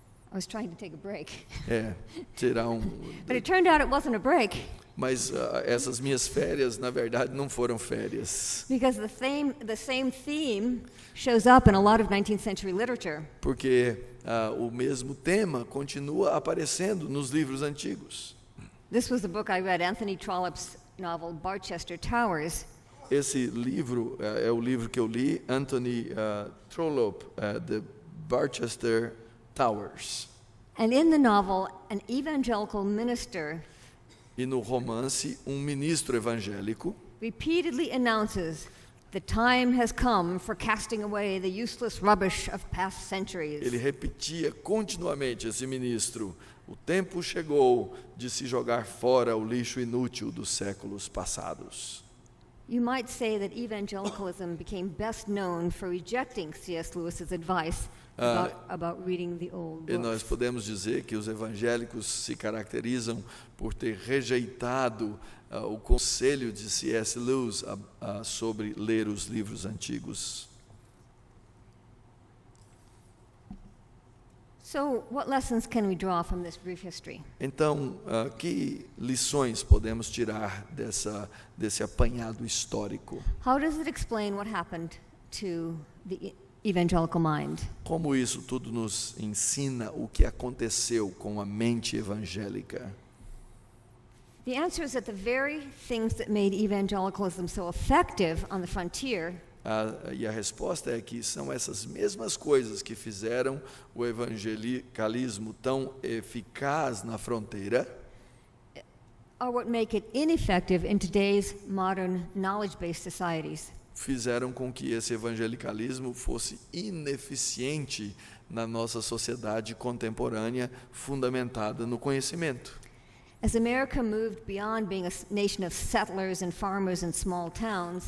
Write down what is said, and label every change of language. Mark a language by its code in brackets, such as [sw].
[en] I was trying to take a break. [pt] Tirar [en] But it turned out it wasn't a break [pt] Mas essas minhas férias, na verdade, não foram férias. [en] because the same theme shows up in a lot of 19th century literature. [pt] Porque o mesmo tema continua aparecendo nos livros antigos. [en] This was the book I read, Anthony Trollope's novel Barchester Towers. [pt] Esse livro é o livro que eu li, Anthony Trollope, The Barchester Towers. [en] And in the novel, an evangelical minister [pt] E no romance, ministro evangélico [en] repeatedly announces the time has come for casting away the useless rubbish of past centuries. [pt] ele repetia continuamente, esse ministro: o tempo chegou de se jogar fora o lixo inútil dos séculos passados. [en] You might say that evangelicalism became best known for rejecting C.S. Lewis's advice about reading the old [pt] E nós [en] books. [pt] podemos dizer que os evangélicos se caracterizam por ter rejeitado o conselho de C.S. Lewis sobre ler os livros antigos. [en] So, what lessons can we draw from this brief history? [pt] Então, que lições podemos tirar desse apanhado histórico? [en] How does it explain what happened to the evangelical mind? [pt] Como isso tudo nos ensina o que aconteceu com a mente evangélica? [en] The answer is that the very things that made evangelicalism so effective on the frontier [pt] E a resposta é que são essas mesmas coisas que fizeram o evangelicalismo tão eficaz na fronteira, [en] are what make it ineffective in today's modern knowledge-based societies. [pt] fizeram com que esse evangelicalismo fosse ineficiente na nossa sociedade contemporânea, fundamentada no conhecimento. [en] As America moved beyond being a nation of settlers and farmers in small towns,